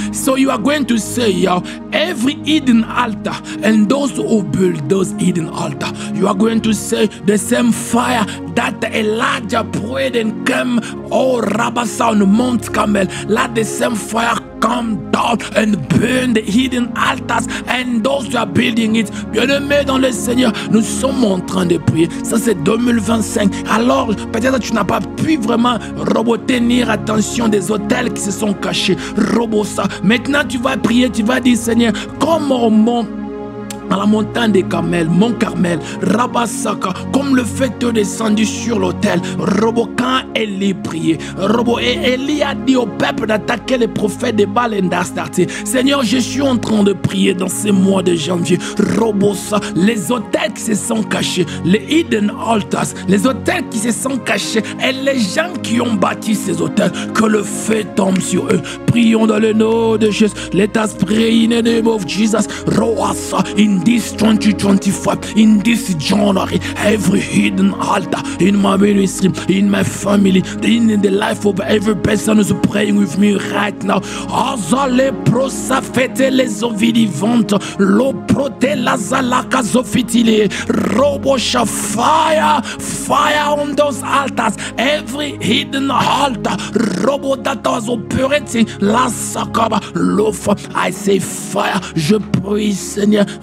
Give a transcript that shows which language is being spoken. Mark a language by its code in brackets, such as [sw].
[en] So you are going to say, every hidden altar and those who build those hidden altar, you are going to say the same fire that Elijah prayed and came, oh Rabasa, on Mount Carmel. Let the same fire come down and burn the hidden altars and those who are building it. [fr] Bien-aimé dans le Seigneur, nous sommes en train de prier. Ça c'est 2025. Alors peut-être tu n'as pas pu vraiment tenir attention des hôtels qui se sont cachés. Ça. Maintenant tu vas prier, tu vas dire Seigneur, comme on monte à la montagne des Carmel, Mont Carmel, Rabasaka, comme le feu est descendu sur l'autel. Robo, quand Élie priait, Robo, et Élie a dit au peuple d'attaquer les prophètes de Baal et d'Astarte. Seigneur, je suis en train de prier dans ces mois de janvier. Robo, ça, les hôtels qui se sont cachés, les [en] hidden altars, [fr] les hôtels qui se sont cachés et les gens qui ont bâti ces hôtels, que le feu tombe sur eux. Prions dans le nom de Jésus. [en] Let us pray in the name of Jesus. [fr] Roasa, in [en] in this 2025, in this January, every hidden altar in my ministry, in my family, in the life of every person who's praying with me right now. Azale prosa fete les ovidivantes, lo prote la zalaka zofitile, robosha fire, fire on those altars, every hidden altar, robo that was operating, la sakaba, lofa, I say fire, [fr] je prie Seigneur,